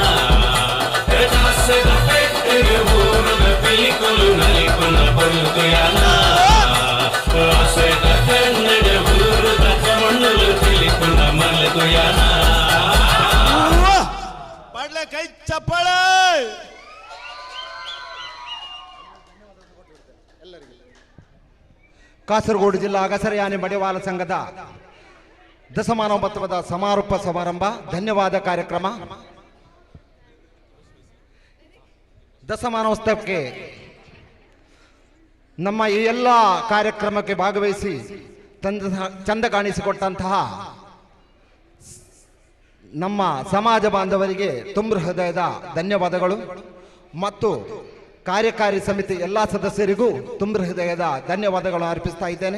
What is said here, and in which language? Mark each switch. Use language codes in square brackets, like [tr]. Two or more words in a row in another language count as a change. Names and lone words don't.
[tcy] ದಾಸದ ಪೆಟ್ಟರು ಊರದ ಪಿಲಿಕುಲು ನಲಿಪುನ ಪೊರ್ಲು ಯಾನ ಪಾಸೆದ ಕಣ್ಣಡ ಊರದ ಪೊಣ್ಣುಲು ತಿಳಿಪುನ ಮರ್ಲು ಯಾನ ಪಾಡ್ಲೆ ಕೈ ಚಪ್ಪಾಳೆ. [kn] ಕಾಸರಗೋಡು ಜಿಲ್ಲಾ ಅಗಸರಯಾನೆ ಮಡಿವಾಳ ಸಂಘದ ದಶಮಾನೋತ್ಸವದ ಸಮಾರೋಪ ಸಮಾರಂಭ ಧನ್ಯವಾದ ಕಾರ್ಯಕ್ರಮ. ದಶಮಾನೋತ್ಸವಕ್ಕೆ ನಮ್ಮ ಈ ಎಲ್ಲ ಕಾರ್ಯಕ್ರಮಕ್ಕೆ ಭಾಗವಹಿಸಿ ಚಂದ ಕಾಣಿಸಿಕೊಟ್ಟಂತಹ ನಮ್ಮ ಸಮಾಜ ಬಾಂಧವರಿಗೆ ತುಂಬ ಹೃದಯದ ಧನ್ಯವಾದಗಳು ಮತ್ತು ಕಾರ್ಯಕಾರಿ ಸಮಿತಿ ಎಲ್ಲ ಸದಸ್ಯರಿಗೂ ತುಂಬ ಹೃದಯದ ಧನ್ಯವಾದಗಳನ್ನು ಅರ್ಪಿಸ್ತಾ ಇದ್ದೇನೆ.